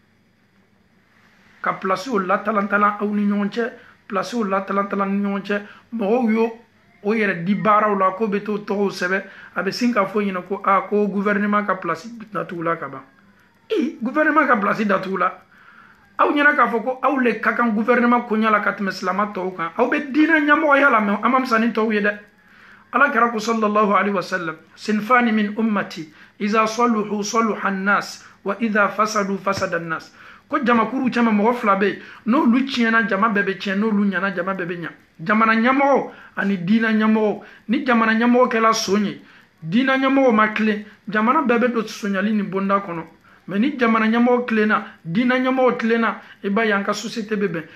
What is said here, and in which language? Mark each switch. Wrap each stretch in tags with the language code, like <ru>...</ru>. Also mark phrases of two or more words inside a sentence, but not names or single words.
<bm>Ka place o latalantalan aw ni ɲɔgɔn cɛ, place o latalantalan ni ɲɔgɔn cɛ, mɔgɔw yo o yɛrɛ di baaraw la ko bɛ t'o tɔgɔw sɛbɛn, a bɛ sin k'a fɔ ɲɛna ko ko gouvernement ka place datugula ka ban. Gouvernement ka place datugula. Aw ɲɛna k'a fɔ ko aw le ka kan gouvernement koɲa la ka tɛmɛ silama tɔw kan. Aw bɛ diinɛ ɲɛmɔgɔya la mais an ma fisa ni tɔw ye dɛ.</bm> <ar>Ala kɛra ko صلى الله عليه وسلم صنفان من أمتي إذا صلحا صلح الناس وإذا فسدا فسد الناس.</ar> <bm>Ko jamakuru caman mɔgɔ fila bɛ yen n'olu tiɲɛna jama bɛɛ bɛ tiɲɛ, n'olu ɲana jama bɛɛ bɛ ɲa. Jamana ɲɛmɔgɔ ani diina ɲɛmɔgɔ, ni jamana ɲɛmɔgɔ kɛla son ye, diina ɲɛmɔgɔ ma tilen, jamana bɛɛ bɛ don sonyali ni bonda kɔnɔ. Mais ni jamana ɲɛmɔgɔ tilenna, diina ɲɛmɔgɔ tilenna, i b'a ye an ka société bɛ bɛn.</bm>